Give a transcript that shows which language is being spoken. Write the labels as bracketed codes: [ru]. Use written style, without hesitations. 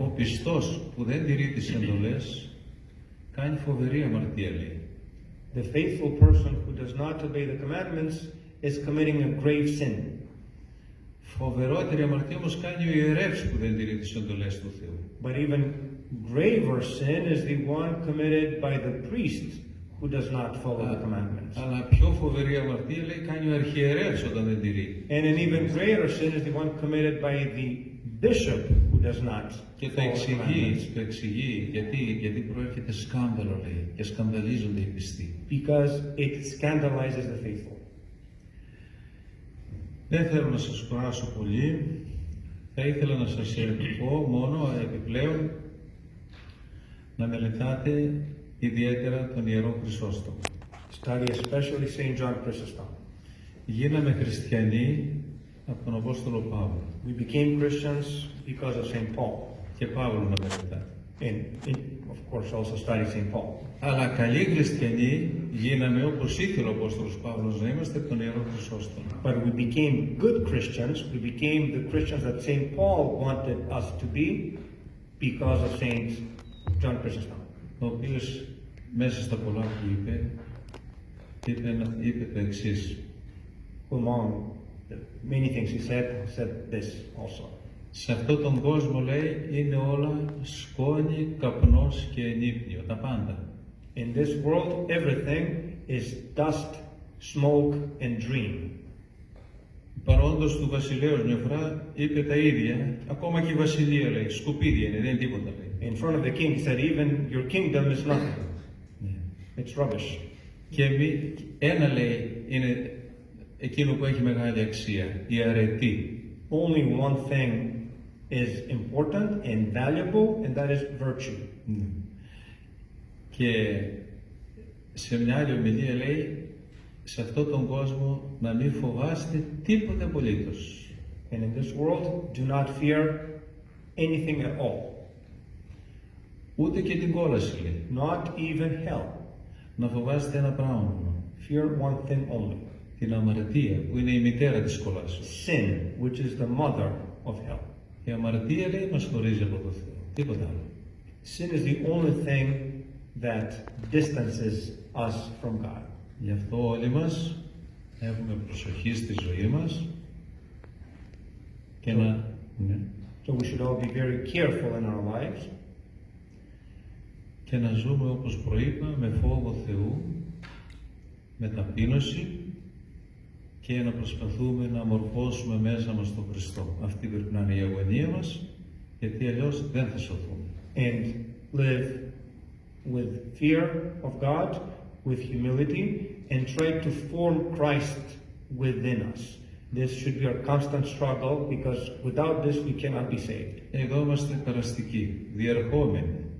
[el] Ο πιστός που δεν τηρεί τις εντολές κάνει φοβερή αμαρτία, λέει. [en] The faithful person who does not obey the commandments is committing a grave sin. [el] Φοβερότερη αμαρτία όμως κάνει ο ιερεύς που δεν τηρεί τις εντολές του Θεού. [en] But even graver sin is the one committed by the priest who does not follow the commandments. [el] Αλλά πιο φοβερή αμαρτία λέει κάνει ο αρχιερεύς όταν δεν τηρεί. [en] And an even greater sin is the one committed by the bishop who does not [el] Και [en] follow the commandments. [el] το εξηγεί γιατί προέρχεται σκάνδαλο λέει και σκανδαλίζονται οι πιστοί. [en] Because it scandalizes the faithful. [el] Δεν θέλω να σας κουράσω πολύ. Θα ήθελα να σας πω μόνο επιπλέον να μελετάτε ιδιαίτερα τον Ιερό Χρυσόστομο. [en] Study especially St. John Chrysostom. [el] Γίναμε χριστιανοί από τον Απόστολο Παύλο. [en] We became Christians because of St. Paul. [el] Και Παύλο να μελετάτε. [en] And of course also study St. Paul. [el] Αλλά καλοί χριστιανοί γίναμε όπως ήθελε ο Απόστολος Παύλος να είμαστε από τον Ιερό Χρυσόστομο. [en] But we became good Christians. We became the Christians that St. Paul wanted us to be because of St. John Chrysostom. [el] Ο οποίος μέσα στα πολλά που είπε το εξής. [en] Among the many things he said this also. [el] Σε αυτόν τον κόσμο λέει είναι όλα σκόνη, καπνός και ενύπνιο, τα πάντα. [en] In this world everything is dust, smoke and dream. [el] Παρόντος του βασιλέως μια φορά είπε τα ίδια, ακόμα και η βασιλεία λέει, σκουπίδια είναι, δεν είναι τίποτα λέει. [en] In front of the king he said even your kingdom is nothing. It's rubbish. [el] Και ένα λέει είναι εκείνο που έχει μεγάλη αξία, η αρετή. [en] Only one thing is important and valuable, and that is virtue. [el] Και σε μια άλλη ομιλία λέει, σε αυτόν τον κόσμο να μην φοβάστε τίποτε απολύτως. [en] And in this world, do not fear anything at all. [el] Ούτε και την κόλαση λέει. [en] Not even hell. [el] Να φοβάστε ένα πράγμα μόνο. [en] Fear one thing only. [el] Την αμαρτία που είναι η μητέρα της κολάσεως. [en] Sin, which is the mother of hell. [el] Η αμαρτία λέει μας χωρίζει από το Θεό. Τίποτα άλλο. [en] Sin is the only thing that distances us from God. [el] Γι' αυτό όλοι μας έχουμε προσοχή στη ζωή μας και [en] So we should all be very careful in our lives. [el] Και να ζούμε όπως προείπα με φόβο Θεού, με ταπείνωση και να προσπαθούμε να μορφώσουμε μέσα μας τον Χριστό. Αυτή πρέπει να είναι η αγωνία μας, γιατί αλλιώς δεν θα σωθούμε. [en] And live with fear of God, with humility, and try to form Christ within us. This should be our constant struggle, because without this we cannot be saved. [el] Εδώ είμαστε περαστικοί, διερχόμενοι.